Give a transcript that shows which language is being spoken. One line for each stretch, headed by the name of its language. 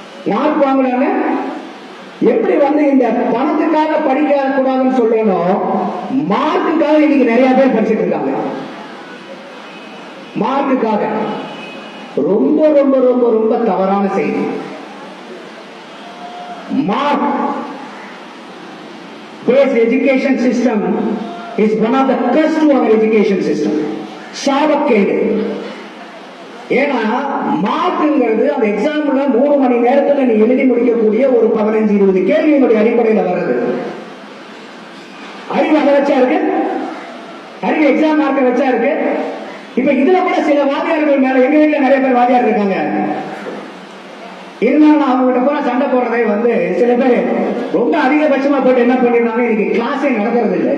Tamil: Mark வாங்கலான்னு எப்படி இந்த பணத்துக்காக படிக்க கூடாதுன்னு சொல்லணும், மார்க்குக்காக இன்னைக்கு நிறைய பேர் படிச்சுட்டு இருக்காங்க. மார்க்குக்காக ரொம்ப ரொம்ப ரொம்ப ரொம்ப தவறான செய்தி.
English: Mark based education system is one of the curse to our education system.
Tamil: சாபக்கேடு. ஏன்னா மார்க்குங்கிறது அந்த எக்ஸாம்ல 3 மணி நேரத்துல நீ எழுதி முடிக்கக்கூடிய ஒரு 15-20 கேள்வியினுடைய அடிப்படையில் வர்றது. அறிவு அதை வச்சா இருக்கு, அறிவு எக்ஸாம் மார்க்க வச்சா இருக்கு. இப்ப இதுல கூட சில வாத்தியார்கள் மேல, எங்க வீட்டுல நிறைய பேர் வாத்தியார் இருக்காங்க, இருந்தாலும் அவங்க கிட்ட போல சண்டை போடுறதே சில பேர் ரொம்ப அதிகபட்சமா போட்டு என்ன பண்ணிருந்தாங்க, இன்னைக்கு கிளாஸே நடக்கிறது இல்லை.